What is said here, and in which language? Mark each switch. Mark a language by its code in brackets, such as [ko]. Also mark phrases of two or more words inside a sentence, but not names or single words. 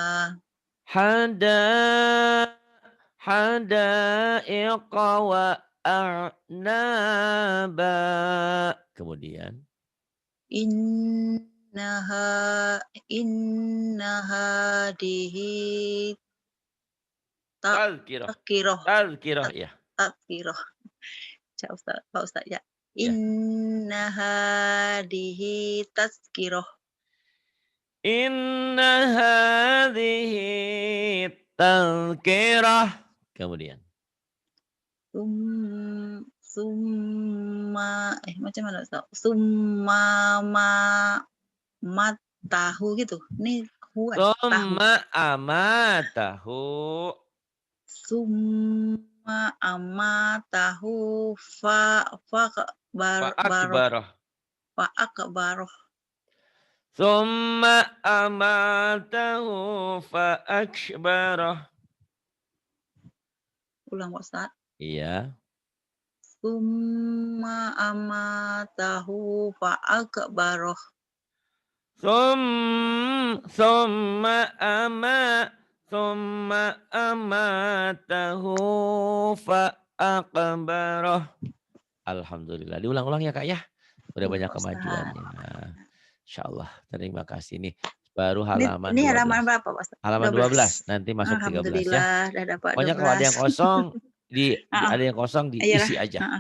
[ar] حدائق وأعنابا. [id] Kemudian. [ar] إن هذه Tazkirah. takkiroh Tazkirah ya. [id] takkiroh. Pak Ustaz ya. Ya. [ar] إن هذه تذكرة. إن هذه تذكرة. Kemudian. [id] Summa macam mana Ustaz? [ar] ثم أماته gitu. [id] Ini kuat tahu. [ar] ثم أماته. ثم أماته Fa'akbarah. akbaroh. ثم أماته فأقبره. [id] Ulang Pak Ustaz. Iya. [ar] ثم أماته فأقبره. ثم أماته فأقبره. [id] Alhamdulillah. Diulang-ulang ya Kak ya. Udah banyak kemajuannya. Insyaallah. Terima kasih nih. Baru halaman ini 12. halaman berapa Pak Ustaz? Halaman 12. Nanti masuk 13 ya. Alhamdulillah udah dapat Pokoknya 12. kalau ada yang kosong ada yang kosong diisi aja.